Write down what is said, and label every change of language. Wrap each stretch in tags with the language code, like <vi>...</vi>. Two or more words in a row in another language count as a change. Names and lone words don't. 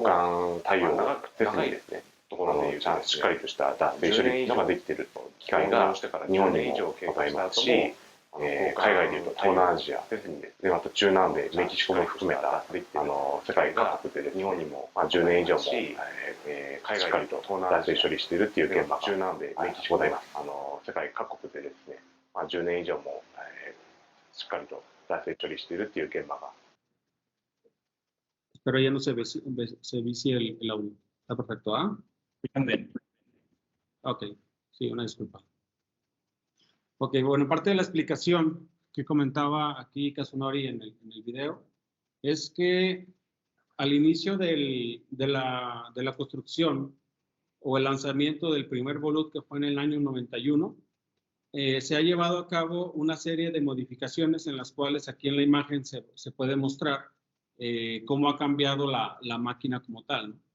<ja>換対応をせずにですね、しっかりとした脱水処理ができている機会が日本にもございますし、海外でいうと東南アジア、でまた中南米、メキシコも含めた世界各国で日本にも10年以上もしっかりと脱水処理しているという現場がございます。世界各国でですね、10年以上もしっかりと脱線処理しているっていう現場が。</ja> <es>Pero ya no se vicia el audio. Está perfecto, ¿ah? ¿Escuchan bien? Ok, sí, una disculpa. Ok, bueno, parte de la explicación que comentaba aquí Kazunori en el video es que al inicio de la construcción o el lanzamiento del primer Volute, que fue en el año 91, se ha llevado a cabo una serie de modificaciones en las cuales aquí en la imagen se puede mostrar cómo ha cambiado la máquina como tal, ¿no?</es>